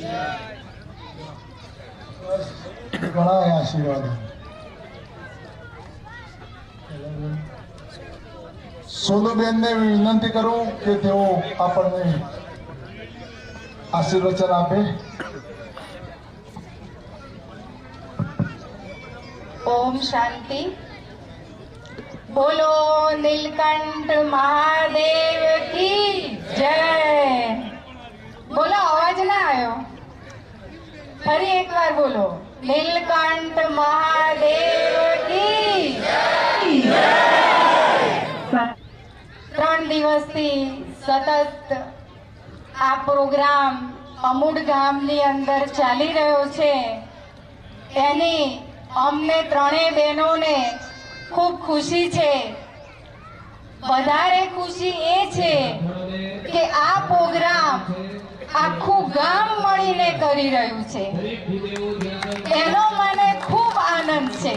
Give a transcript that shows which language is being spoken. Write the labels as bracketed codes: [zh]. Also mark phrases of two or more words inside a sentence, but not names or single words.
[gu] ઘણા આશીર્વાદ। સોનુબેનને વિનંતી કરું કે તેઓ આપણને આશીર્વચન આપે। [hi] ओम शांति। बोलो नीलकंठ महादेव की जय। बोलो आवाज ना आयो, फरी एक बार बोलो नीलकंठ महादेव की जय। [gu] 3 દિવસથી સતત આ પ્રોગ્રામ અમુડ ગામની અંદર ચાલી રહ્યો છે। એની અમને ત્રણેય બહેનોને ખૂબ ખુશી છે। વધારે ખુશી એ છે કે આ પ્રોગ્રામ આખું ગામ મળીને કરી રહ્યું છે, એનો મને ખૂબ આનંદ છે।